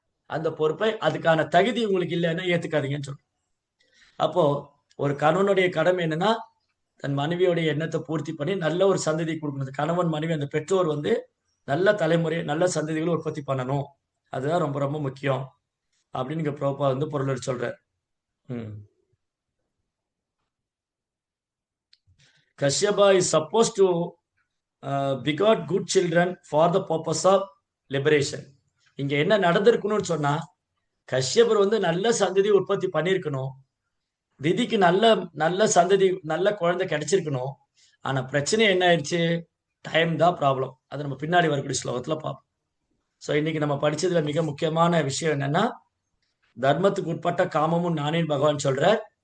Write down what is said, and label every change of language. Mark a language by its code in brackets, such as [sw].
[ta] அந்த பொறுப்பை அதுக்கான தகுதி உங்களுக்கு இல்லைன்னா ஏத்துக்காதீங்கன்னு சொல்றோம். அப்போ ஒரு கணவனுடைய கடமை என்னன்னா தன் மனைவியோடைய எண்ணத்தை பூர்த்தி பண்ணி நல்ல ஒரு சந்ததி கொடுக்கணும். கணவன் மனைவி அந்த பெற்றோர் வந்து நல்ல தலைமுறை நல்ல சந்ததிகளை உற்பத்தி பண்ணணும். அதுதான் ரொம்ப ரொம்ப முக்கியம் அப்படின்னு இங்க பிரபா வந்து பொருள் சொல்றார். [en] Kashyapa is supposed to begot good children for the purpose of liberation. [ta] இங்க என்ன நடந்திருக்கணும்னு சொன்னா கஷ்யபர் வந்து நல்ல சந்ததி உற்பத்தி பண்ணிருக்கணும். திதிக்கு நல்ல நல்ல சந்ததி நல்ல குழந்தை கிடைச்சிருக்கணும். ஆனா பிரச்சனை என்ன ஆயிடுச்சு? டைம் தான் ப்ராப்ளம். அது நம்ம பின்னாடி வரக்கூடிய ஸ்லோகத்துல பார்ப்போம். ஸோ இன்னைக்கு நம்ம படிச்சதுல மிக முக்கியமான விஷயம் என்னன்னா தர்மத்துக்கு உட்பட்ட காமமும் நானேன்னு பகவான் சொல்றார்.